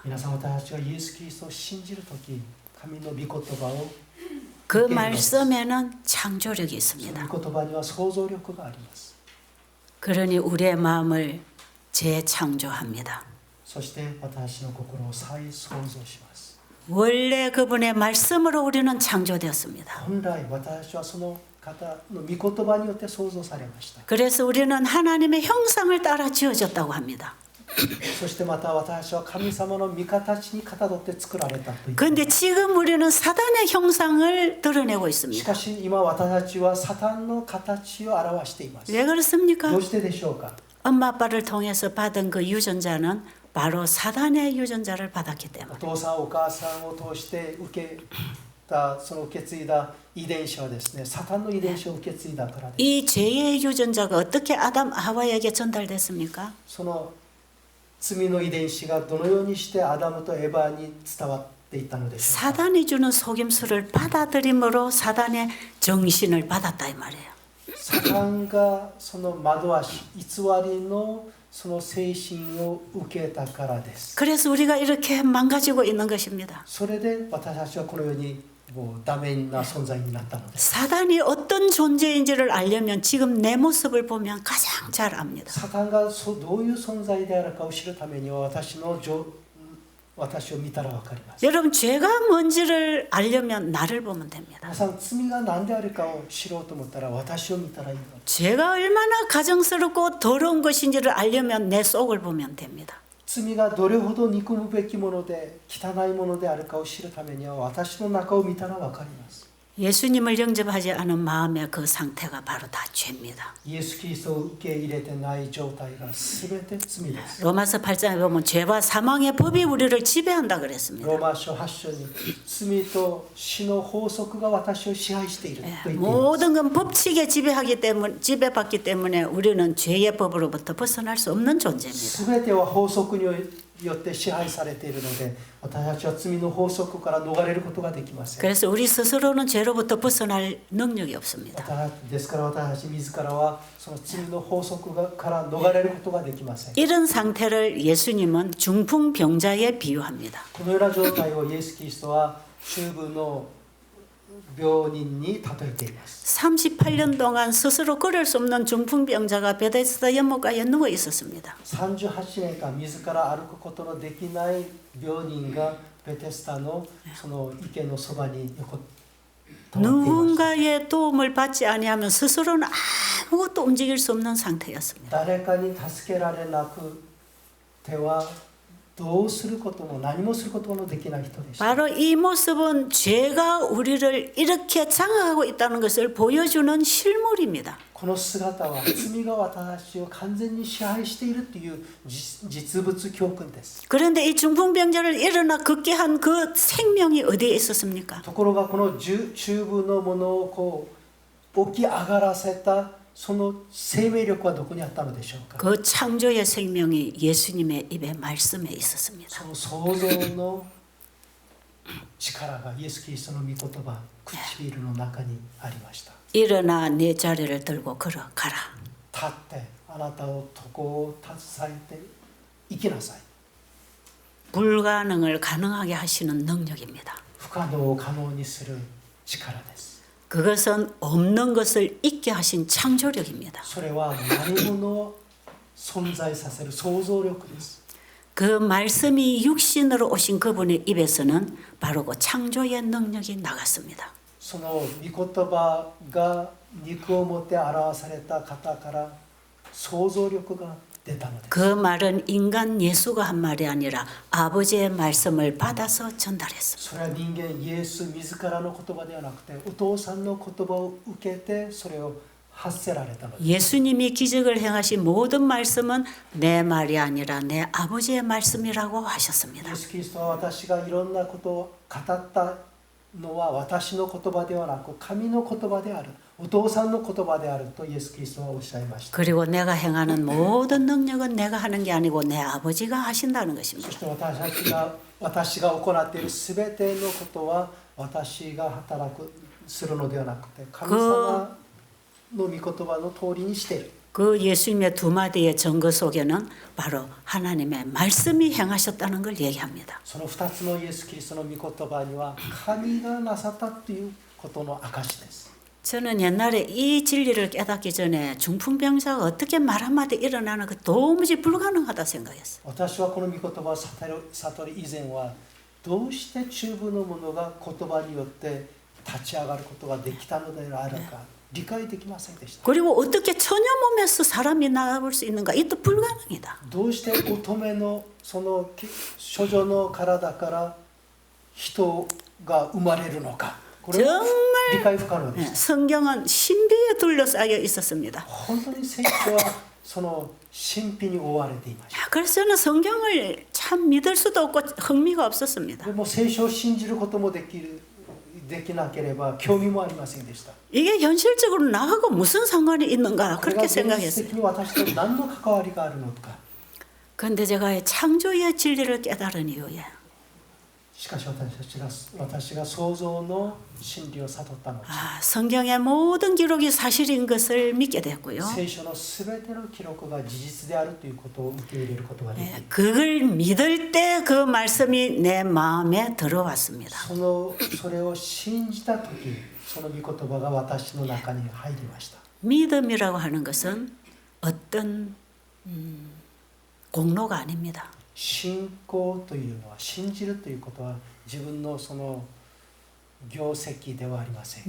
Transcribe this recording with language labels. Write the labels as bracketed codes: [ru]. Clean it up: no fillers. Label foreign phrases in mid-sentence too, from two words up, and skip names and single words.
[ja] 皆さん、私たちがイエス・キリストを信じるとき、神の御言葉を [ko] 그 말씀에는 창조력이 [ja] その [ko] 있습니다. [ja] 御言葉には創造力があります。 [ko] 그러니 우리의 마음을 재창조합니다. [ja] そして私の心を再創造します。 [ko] 원래 그분의 말씀으로 우리는 창조되었습니다. [ja] 本来私たちはその方の御言葉によって創造されました。 [ko] 그래서 우리는 하나님의 형상을 따라 지어졌다고 합니다. [ja] そしてまた私たちは神様の御形にかたどって作られたという。 [ko] 그런데 지금 우리는 사단의 형상을 드러내고 [ja] し [ko] 있습니다. [ja] かし今私たちはサタンの形を表しています。 [ko] 왜 그렇습니까? [ja] どうしてでしょうか。 [ko] 엄마 아빠를 통해서 받은 그 유전자는 바로 사단의 유전자를 받았기 [ja] お [ko] 때문에 [ja] 父さんお母さんを通して受け継いだ遺伝子はですね、サタンの遺伝子を受け継いだからです。 [ko] 이 죄의 유전자가 어떻게 아담 하와에게 전달됐습니까? [ja] その罪の遺伝子がどのようにしてアダムとエバに伝わっていったのでしょうか。 [ko] 사단이 주는 속임수를 받아들임으로 사단의 정신을 받았다 이 말이에요. [ja] サタンがその惑わし偽りのその精神を受けたからです。 [ko] 그래서 우리가 이렇게 망가지고 있는 것입니다. [ja] それで私たちはこのようにもうダメな存在になったのです。 [ko] 사단이 어떤 존재인지를 알려면 지금 내 모습을 보면 가장 잘 압니다. [ja] サタンがどういう存在であるかを知るためには私を見たら分かります。 [ko] 여러분 죄가 뭔지를 알려면 나를 보면 됩니다. [ja] 皆さん、罪が何であるかを知ろうと思ったら私を見たらいいのです。 [ko] 죄가 얼마나 가증스럽고 더러운 것인지를 알려면 내 속을 보면 됩니다. [ja] 罪がどれほど憎むべきもので汚いものであるかを知るためには私の中を見たら分かります。 [ko] 예수님을 영접하지 않은 마음의 그 상태가 바로 다 죄입니다. [ja] イエス・キリストを受け入れてない状態が全て罪です。 [ko] 로마서 8장에 보면 죄와 사망의 법이 우리를 지배한다 그랬습니다. [ja] ローマ書8章に罪と死の法則が私を支配していると言っています。 [ko] 모든 건 법칙에 지배받기 때문에 우리는 죄의 법으로부터 벗어날 수 없는 존재입니다. [ja] 全ては法則によって支配されているので、私たちは罪の法則から逃れることができません。 [ko] 그래서 우리 스스로는 죄로부터 벗어날 능력이 없습니다. [ja] ですから私たち自らはその罪の法則から逃れることができません。 [ko] 이런 상태를 예수님은 중풍병자에 비유합니다. [ja] このような状態をイエス・キリストは中部の病人に例えています。 [ko] 38년 동안 스스로 걸을 수 없는 중풍병자가 베데스다 연못가에 누워 있었습니다. [ja] 38 年間自ら歩くことのできない病人がベテスタのその池のそばに横たわっていました。 [ko] 누군가의 도움을 받지 아니하면 스스로는 아무것도 움직일 수 없는 상태였습니다. [ja] 誰かに助けられなくてはどうすることも何もすることもできない人でした。 [ko] 바로 이 모습은 죄가 우리를 이렇게 장악하고 있다는 것을 보여주는 실물입니다. [ja] この姿は罪が私を完全に支配しているという実物教訓です。 [ko] 그런데 이 중풍병자를 일어나 걷게 한 그 생명이 어디에 있었습니까? [ja] ところがこの中部のものをこう起き上がらせたその生命力はどこにあったのでしょうか。 [ko] 그 창조의 생명이 예수님의 입에 말씀에 있었습니다. [ja] その創造の力がイエス・キリストの御言葉唇の中にありました。 [ko] 일어나 내 자리를 들고 걸어가라. [ja] 立ってあなたを床を携えて生きなさい。 [ko] 불가능을 가능하게 하시는 능력입니다. [ja] 不可能を可能にする力です。 [ko] 그것은 없는 것을 있게 하신 창조력입니다. [ja] それは何者を存在させる創造力です。 [ko] 그 말씀이 육신으로 오신 그분의 입에서는 바로 그 창조의 능력이 나갔습니다. [ja] その御言葉が肉をもって表された方から創造力が出たのです。 [ko] 그 말은 인간 예수가 한 말이 아니라 아버지의 말씀을 받아서 전달했습니다. [ja] それは人間イエス自らの言葉ではなくてお父さんの言葉を受けてそれを発せられたのです。 [ko] 예수님이 기적을 행하신 모든 말씀은 내 말이 아니라 내 아버지의 말씀이라고 [ja] イ [ko] 하셨습니다. [ja] エス・キリストは私がいろんなことを語ったのは私の言葉ではなく神の言葉であるお父さんの言葉であるとイエス・キリストはおっしゃいました。 [ko] 그리고 내가 행하는 모든 능력은 내가 하는 게 아니고 내 아버지가 하신다는 [ja] そ [ko] 것입니다. [ja] して私が行っているすべてのことは私が働くするのではなくて神様の御言葉の通りにしている。 [ko] 그 예수님의 두 마디의 증거 속에는 바로 하나님의 말씀이 행하셨다는 걸 얘기합니다. [ja] その2つのイエス・キリストの御言葉には神がなさったということの証です。 [ko] 저는 옛날에 이 진리를 깨닫기 전에 중풍병자가 어떻게 말 한마디 일어나는 거 도무지 불가능하다 생각했어요. [ja] 私はこの御言葉を悟り以前はどうして中部の者が言葉によって立ち上がることができたのであるか理解できませんでした。 [ko] 그리고 어떻게 처녀 몸에서 사람이 나올 수 있는가? 이것도 불가능이다. [ja] どうして乙女のその処女の体から人が生まれるのかこれは理解不可能でした。 [ko] 성경은 신비에 둘러싸여 있었습니다. [ja] 本当に聖書はその神秘に覆われていました。 [ko] 그래서 저는 성경을 참 믿을 수도 없고 흥미가 없었습니다. [ja] でも聖書を信じることもできなければ興味もありませんでした。 [ko] 이게 현실적으로 나하고 무슨 상관이 있는가 [ja] これ [ko] 그렇게 [ja] が現実 [ko] 생각했어요. [ja] 的に私と何の関わりがあるのか。 [ko] 그런데 제가 창조의 진리를 깨달은 이후에 [ja] しかし私が創造の真理を悟ったのです。 [ko] 성경의 모든 기록이 사실인 것을 믿게 됐고요. [ja] 聖書のすべての記録が事実であるということを受け入れることができる。 [ko] 그걸 믿을 때 그 말씀이 내 마음에 들어왔습니다. [ja] それを信じたとき、その御言葉が私の中に入りました。 [ko] 믿음이라고 하는 것은 어떤 공로가 아닙니다. [ja] 信仰というのは信じるということは自分のその業績ではありません。